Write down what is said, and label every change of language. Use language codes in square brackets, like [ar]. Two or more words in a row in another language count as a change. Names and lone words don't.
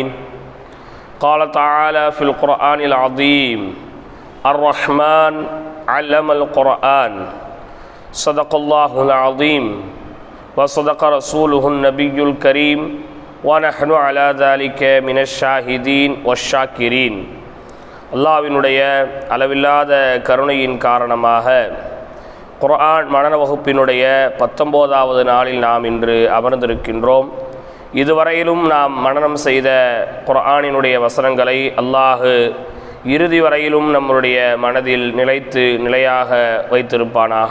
[ar] قال تعالى في القرآن العظيم: الرحمن علم القرآن. صدق الله العظيم وصدق رسوله النبي الكريم وَنَحْنُ عَلَى ذَلِكَ مِنَ الشَّاهِدِينَ وَالشَّاكِرِينَ. [ta] அல்லாஹ்வினுடைய அளவில்லாத கருணையின் காரணமாக குர்ஆன் மனன வகுப்பினுடைய 19வது நாளில் நாம் இன்று அமர்ந்திருக்கின்றோம். இதுவரையிலும் நாம் மனனம் செய்த குர்ஆனினுடைய வசனங்களை அல்லாஹ் இறுதி வரையிலும் நம்முடைய மனதில் நிலையாக வைத்திருப்பானாக.